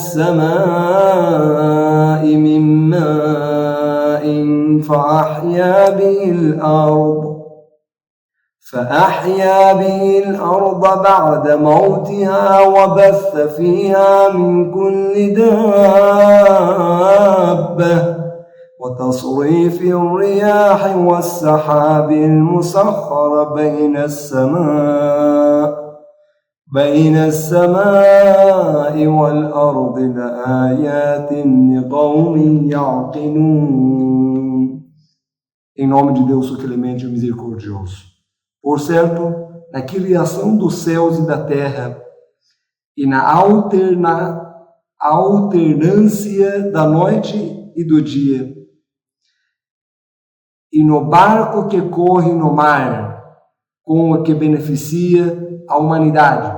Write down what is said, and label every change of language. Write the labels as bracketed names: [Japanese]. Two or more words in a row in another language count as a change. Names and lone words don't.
[Arabic] السماء من ماء فأحيا به الأرض بعد موتها وبث فيها من كل دابة وتصريف الرياح والسحاب المسخر بين السماء والأرض لآيات لقوم يعقلون. [Portuguese] Em nome de Deus, o clemente e misericordioso. Por certo, na criação dos céus e da terra, e na alternância da noite e do dia, e no barco que corre no mar, com o que beneficia a humanidade,